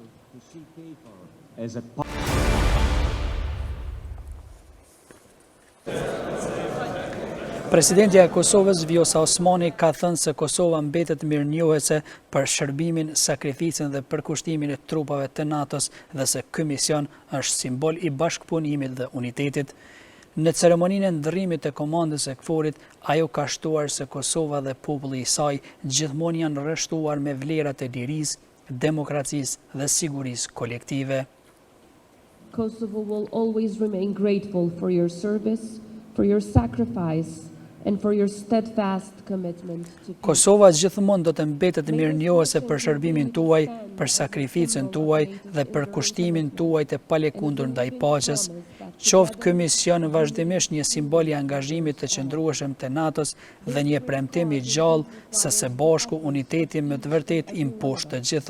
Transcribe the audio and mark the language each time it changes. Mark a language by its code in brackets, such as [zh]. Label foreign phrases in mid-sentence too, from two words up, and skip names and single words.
[sq] Presidentja e Kosovës, Vjosa Osmani, ka thënë se Kosova mbetet mirënjohëse për shërbimin, sakrificën dhe përkushtimin e trupave të NATO-s dhe se ky mision është simbol i bashkëpunimit dhe unitetit. Në ceremoninë e ndërrimit të komandës së KFOR-it, ajo ka shtuar se Kosova dhe populli i saj gjithmonë janë rreshtuar me vlerat e lirisë, demokracisë dhe sigurisë kolektive. [en] Kosovo will always remain grateful for your service, for your sacrifice, and for your steadfast commitment to peace. [sq] Kosova gjithmonë do të mbetet mirënjohëse për shërbimin tuaj, për sakrificën tuaj dhe për kushtimin tuaj të palekundur ndaj paqes. Qoftë ky mision vazhdimisht një simbol i angazhimit të qëndrueshëm të NATO-s dhe një premtim i gjallë se së bashku uniteti me të vërtet i mposhtë të gjitha.